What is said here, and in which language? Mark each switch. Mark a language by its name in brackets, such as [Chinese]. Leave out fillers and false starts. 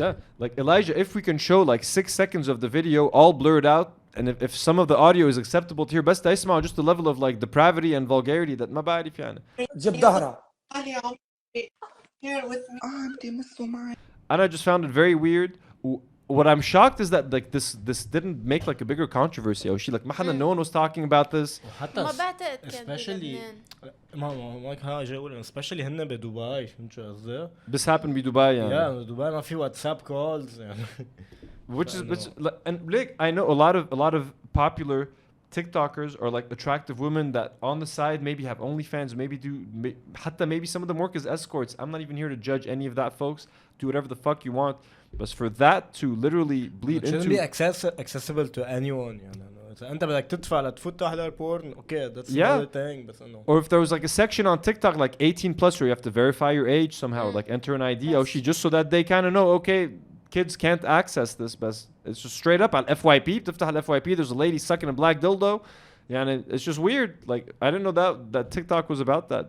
[English] Yeah, like Elijah, if we can show like 6 seconds of the video all blurred out, and if some of the audio is acceptable to hear, best [Arabic] اسمعوا [English] just the level of like depravity and vulgarity that [Arabic] ما بعرف يعني. جيب ظهرها. [English] Here with me. And I just found it very weird. What I'm shocked is that like this didn't make like a bigger controversy. Oh, she like no one was talking about this. Especially especially [Arabic] هن بدبي, فهمت شو قصدي؟ [English] This happened in Dubai, yeah. Yeah, [Arabic] دبي ما في WhatsApp calls يعني. [English] Which and like I know a lot of popular TikTokers are like attractive women that on the side maybe have OnlyFans, maybe some of them work as escorts. I'm not even here to judge any of that, folks. Do whatever the fuck you want. But for that to literally bleed into... It shouldn't be accessible to anyone. [Arabic] إذا أنت بدك تدفع لتفوت تحضر porn, [English] okay, that's Yeah. another thing. [Arabic] بس إنه. [English] Or if there was like a section on TikTok like 18 plus where you have to verify your age somehow, like enter an ID, just so that they kind of know, okay, kids can't access this. But it's just straight up on FYP. [Arabic] بتفتح ال FYP, [English] there's a lady sucking a black dildo. Yeah, and it's just weird. Like I didn't know that TikTok was about that.